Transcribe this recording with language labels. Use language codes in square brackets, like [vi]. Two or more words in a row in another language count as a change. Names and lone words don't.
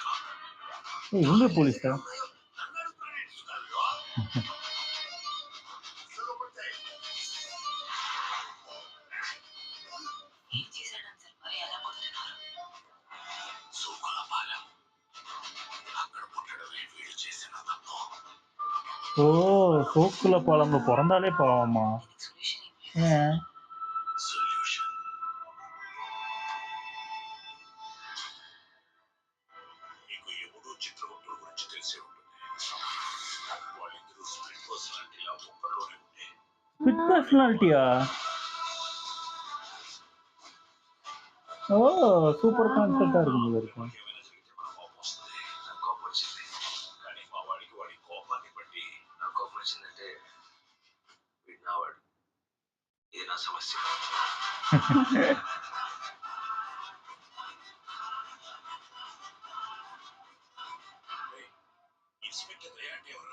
[ta] இவங்க போலீஸா? [te] సూకులపాలెం అక్కడ పుట్టడమే వీడు చేసిన తప్పు. [ta] ஓ, சோக்குல பாலம்ல பிறந்தாலே பாவமா? ஏன்? [te] సొల్యూషన్ మీకు ఎప్పుడూ చిత్రగుప్తుల గురించి తెలిసే ఉంటుంది. వాళ్ళిద్దరూ [en] split personality [te] ఒక్కలోనే ఉంటే [en] spit personality? [ta] ஓ, [en] super concept [ta] இருக்கும் போல இருக்கு. [te] ఏమైనా జరిగితే మన కోపం వస్తుంది. నాకు కోపం వచ్చింది, కానీ మా వాడికి వాడి కోపాన్ని బట్టి నాకు కోపం వచ్చిందంటే వీడు నా వాడు. ఇది నా సమస్య. ఇన్స్పెక్టర్ దయా అంటే ఎవరు?